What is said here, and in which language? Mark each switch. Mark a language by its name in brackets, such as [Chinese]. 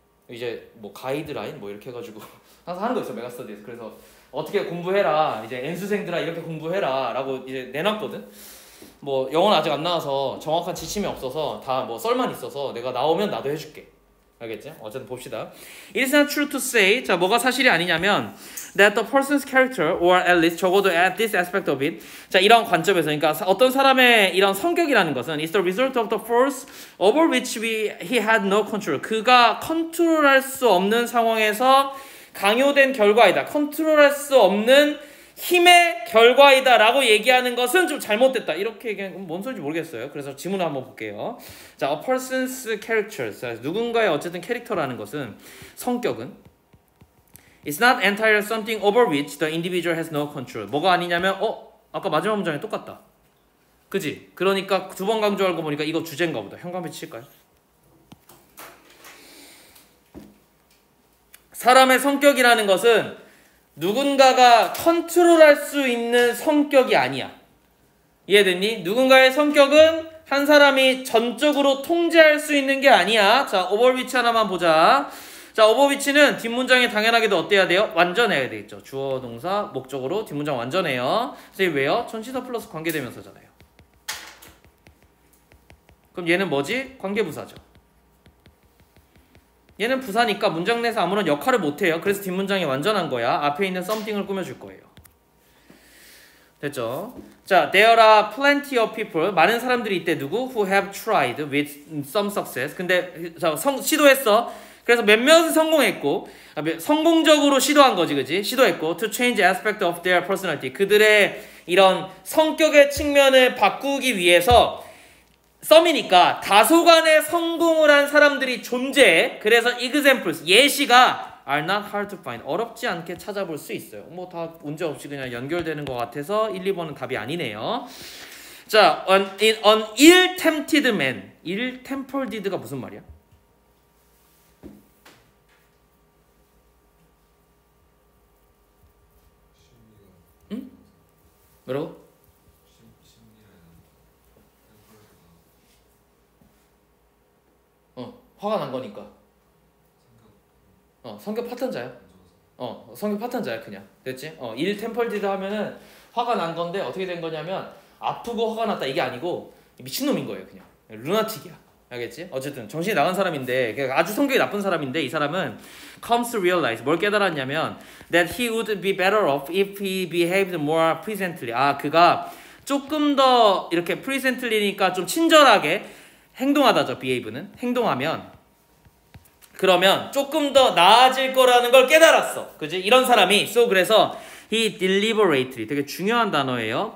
[Korean] 이제 뭐 가이드라인 뭐 이렇게 해가지고 항상 하는 거 있어. 메가스터디에서. 그래서 어떻게 공부해라. 이제 N수생들아 이렇게 공부해라 라고 이제 내놨거든. 뭐 영어는 아직 안 나와서 정확한 지침이 없어서 다 뭐 썰만 있어서 내가 나오면 나도 해줄게. 알겠지? 어쨌든 봅시다. [English] It is not true to say. [Korean] 자, 뭐가 사실이 아니냐면 [English] that the person's character or at least [Korean] 적어도 [English] at this aspect of it. [Korean] 자, 이런 관점에서 그러니까 어떤 사람의 이런 성격이라는 것은 [English] is the result of the force over which he had no control. [Korean] 그가 컨트롤할 수 없는 상황에서 강요된 결과이다. 컨트롤할 수 없는 힘의 결과이다 라고 얘기하는 것은 좀 잘못됐다. 이렇게 얘기하면 뭔 소리인지 모르겠어요. 그래서 지문을 한번 볼게요. [English] 자, a person's character. [Korean] 자, 누군가의 어쨌든 캐릭터라는 것은 성격은 [English] It's not entirely something over which the individual has no control. [Korean] 뭐가 아니냐면 아까 마지막 문장에 똑같다. 그지? 그러니까 두 번 강조할 거 보니까 이거 주제인가 보다. 현관배 칠까요? 사람의 성격이라는 것은 누군가가 컨트롤할 수 있는 성격이 아니야. 이해됐니? 누군가의 성격은 한 사람이 전적으로 통제할 수 있는 게 아니야. 자, 오버위치 하나만 보자. 자, 오버위치는 뒷문장에 당연하게도 어때야 돼요? 완전해야 되겠죠. 주어, 동사, 목적으로 뒷문장 완전해요. 선생님 왜요? 전치사 플러스 관계대명사잖아요. 그럼 얘는 뭐지? 관계부사죠. 얘는 부사니까 문장 내에서 아무런 역할을 못해요. 그래서 뒷문장이 완전한 거야. 앞에 있는 something을 꾸며줄 거예요. 됐죠? [English] 자, there are plenty of people. [Korean] 많은 사람들이 있대. 누구? [English] Who have tried with some success. [Korean] 근데 시도했어. 그래서 몇몇은 성공했고 성공적으로 시도한 거지. 그지? 시도했고 [English] to change aspect of their personality. [Korean] 그들의 이런 성격의 측면을 바꾸기 위해서 썸이니까 다소간에 성공을 한 사람들이 존재해. 그래서 [English] examples, [Korean] 예시가 [English] are not hard to find. [Korean] 어렵지 않게 찾아볼 수 있어요. 뭐 다 문제없이 그냥 연결되는 것 같아서 1, 2번은 답이 아니네요. 자, [English] an ill-tempered man. [Korean] ill-tempered가 무슨 말이야? 응? 뭐라고? 화가 난 거니까. 성격 파탄자야. 성격 파탄자야 그냥. 됐지? 일 템펄디드 하면은 화가 난 건데 어떻게 된 거냐면 아프고 화가 났다 이게 아니고 미친놈인 거예요 그냥. 루나틱이야. 알겠지? 어쨌든 정신이 나간 사람인데 아주 성격이 나쁜 사람인데 이 사람은 [English] comes to realize [Korean] 뭘 깨달았냐면 [English] that he would be better off if he behaved more pleasantly. [Korean] 그가 조금 더 이렇게 pleasantly니까 좀 친절하게 행동하다죠. behave는 행동하면 그러면 조금 더 나아질 거라는 걸 깨달았어. 그지? 이런 사람이 so 그래서 he deliberately 되게 중요한 단어예요.